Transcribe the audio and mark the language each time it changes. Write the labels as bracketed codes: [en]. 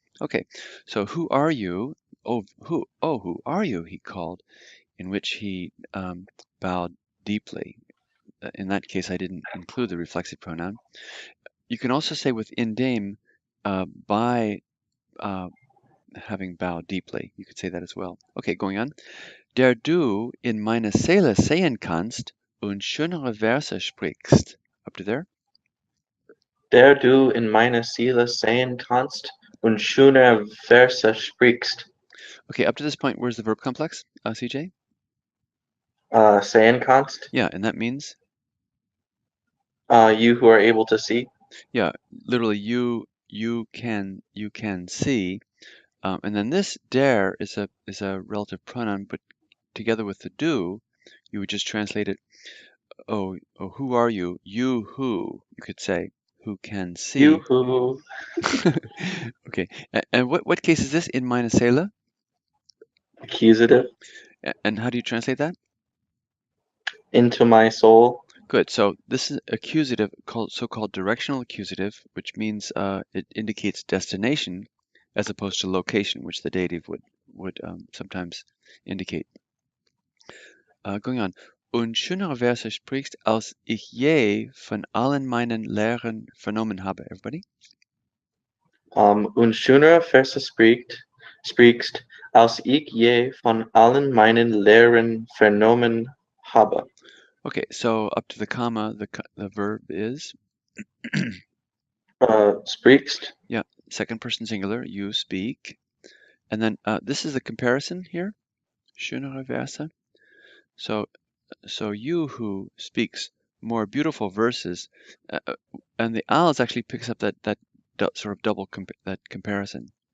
[en] Okay, so who are you? Oh, who are you? He called, in which he bowed deeply. In that case, I didn't include the reflexive pronoun. You can also say with indem by having bowed deeply. You could say that as well. Okay, going on. [de] Der du in meine Seele sehen kannst und schönere Verse sprichst. [en] Up to there? [de] Der du in meine Seele sehen kannst und schöne Verse sprichst. [en] Okay, up to this point, where's the verb complex, CJ? [de] Sehen kannst. [en] Yeah, and that means? You who are able to see. Yeah, literally you can see. And then this der is a relative pronoun, but together with the do, you would just translate it, oh, who are you? You who, you could say, who can see. You who. Okay, and what case is this [de] in meine Seele? [en] Accusative. And how do you translate that? Into my soul. Good. So this is accusative, so-called directional accusative, which means it indicates destination as opposed to location, which the dative would sometimes indicate. Going on. [de] Und schönere Verse sprichst, als ich je von allen meinen Lehren vernommen habe. [en] Everybody? [de] Und schönere Verse sprichst, als ich je von allen meinen Lehren vernommen habe. [en] Okay, so up to the comma, the verb is? [de] Sprichst. [en] Yeah, second person singular, you speak. And then this is the comparison here, [de] schönere Verse. [en] So you who speaks more beautiful verses, and the als actually picks up that sort of double that comparison.